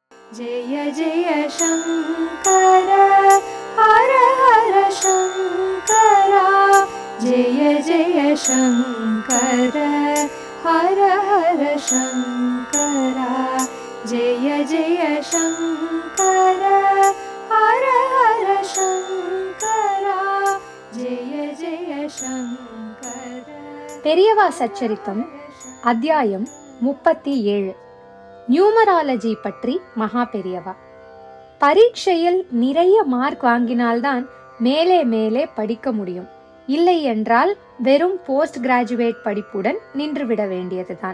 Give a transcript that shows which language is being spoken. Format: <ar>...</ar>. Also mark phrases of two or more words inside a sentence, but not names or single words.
<sa>जय जय शंकर हर हर शंकरा जय जय शंकर हर हर शंकरा जय जय शंकर हर हर शंकरा जय जय शंकर.</sa> <ta>பெரியவா சச்சரித்தம் அத்தியாயம் 37. நியூமராலஜி பற்றி மகா பெரியவா. பரீட்சையில் நிறைய மார்க் வாங்கினால்தான் மேலே மேலே படிக்க முடியும். இல்லை என்றால் வெறும்</ta> <en>post graduate</en> <ta>படிப்புடன் நின்றுவிட வேண்டியதுதான்.</ta>